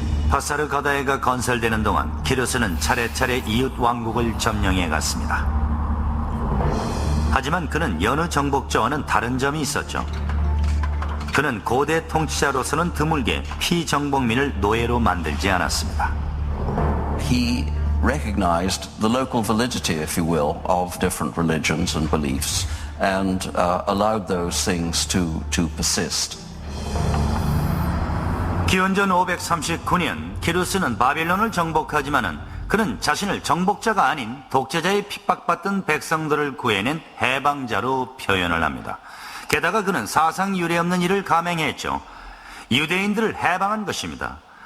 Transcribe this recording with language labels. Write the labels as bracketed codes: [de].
[ko] 바사르 가다에가 건설되는 동안 키루스는 차례차례 이웃 왕국을 점령해 갔습니다. 하지만 그는 여느 정복자와는 다른 점이 있었죠. 그는 고대 통치자로서는 드물게 피정복민을 노예로 만들지 않았습니다. [en] He recognized the local validity, if you will, of different religions and beliefs and allowed those things to persist. [ko] 기원전 539년 키루스는 바빌론을 정복하지만은 그는 자신을 정복자가 아닌 독재자의 핍박받던 백성들을 구해낸 해방자로 표현을 합니다. 게다가 그는 사상 유례없는 일을 감행했죠. 유대인들을 해방한 것입니다.